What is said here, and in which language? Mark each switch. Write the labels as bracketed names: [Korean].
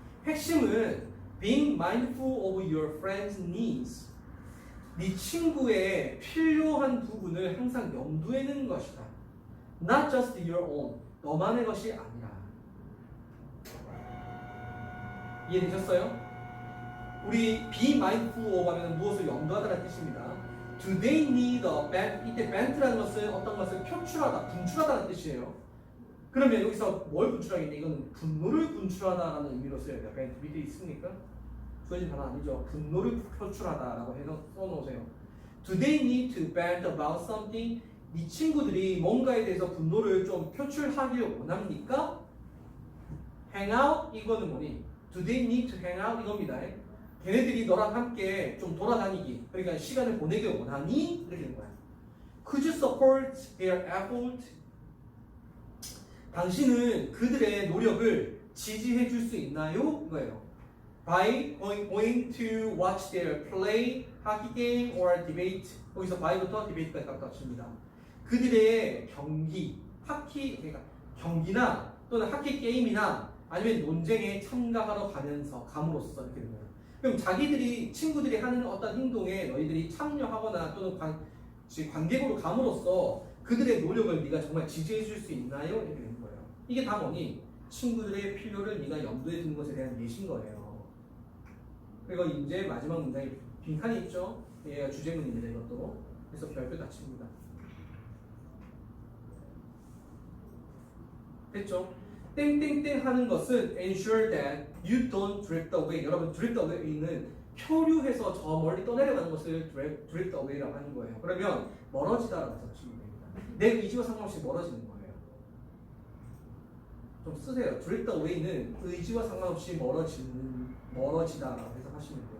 [Korean] 핵심은 [English] being mindful of your friends' needs. [Korean] 네 친구의 필요한 부분을 항상 염두에 두는 것이다. [English] Not just your own. [Korean] 너만의 것이 아니라. 이해되셨어요? 우리 [English] be mindful of [Korean] 하면 무엇을 염두하다는 뜻입니다. [English] Do they need a bent? [Korean] 이때 bent라는 것은 어떤 것을 표출하다, 분출하다는 뜻이에요. 그러면 여기서 뭘 분출하겠냐? 이거는 분노를 분출하다라는 의미로 써야 돼요. bent 밑에 있습니까? 주어진 단어 아니죠. 분노를 표출하다라고 해서 써놓으세요. [English] Do they need to vent about something? [Korean] 네 친구들이 뭔가에 대해서 분노를 좀 표출하기를 원합니까? [English] Hang out? [Korean] 이거는 뭐니? [English] Do they need to hang out? [Korean] 이겁니다. 걔네들이 너랑 함께 좀 돌아다니기, 그러니까 시간을 보내길 원하니? 이렇게 되는 거야. [English] Could you support their effort? [Korean] 당신은 그들의 노력을 지지해 줄 수 있나요? 이거예요. [English] By going to watch their play, hockey game or debate. [Korean] 여기서 by부터 debate까지 갖다 칩니다. 그들의 경기, 그러니까 경기나 또는 하키 게임이나 아니면 논쟁에 참가하러 감으로써 이렇게 되는 거예요. 그럼 친구들이 하는 어떤 행동에 너희들이 참여하거나 또는 관객으로 감으로써 그들의 노력을 네가 정말 지지해 줄 수 있나요? 이렇게 되는 거예요. 이게 다 뭐니? 친구들의 필요를 네가 염두에 두는 것에 대한 예시인 거예요. 그리고 이제 마지막 문장에 빈칸이 있죠? 얘가 주제문입니다. 이것도. 그래서 별표 닫힙니다. 됐죠? 땡땡땡 하는 것은 [English] ensure that you don't drift away. [Korean] 여러분 drift away는 표류해서 저 멀리 떠내려가는 것을 drift away라고 하는 거예요. 그러면 멀어지다라고 생각하시면 됩니다. 내 의지와 상관없이 멀어지는 거예요. 좀 쓰세요. drift away는 의지와 상관없이 멀어지다라고 해석하시면 돼요.